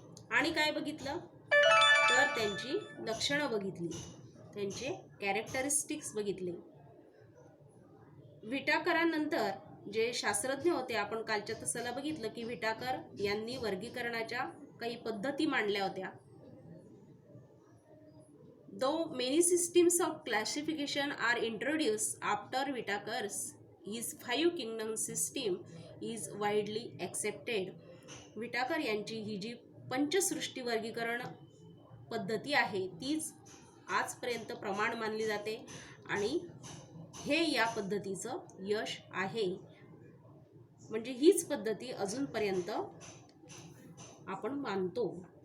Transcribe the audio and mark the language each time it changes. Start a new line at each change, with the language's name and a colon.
Marathi: आणि काय बघितलं तर त्यांची लक्षणं बघितली, त्यांचे कॅरेक्टरिस्टिक्स बघितले. व्हिटाकरानंतर जे शास्त्रज्ञ होते, आपण कालच्या तासाला बघितलं की व्हिटाकर यांनी वर्गीकरणाच्या काही पद्धती मांडल्या होत्या.
English: Though many systems of classification are introduced after Whittaker's, his 5 kingdom system is widely accepted.
Marathi: व्हिटाकर यांची ही जी पंचसृष्टी वर्गीकरण पद्धती आहे तीच आजपर्यंत प्रमाण मानली जाते आणि हे या पद्धतीचं यश आहे. म्हणजे हीच पद्धती अजूनपर्यंत आपण मानतो.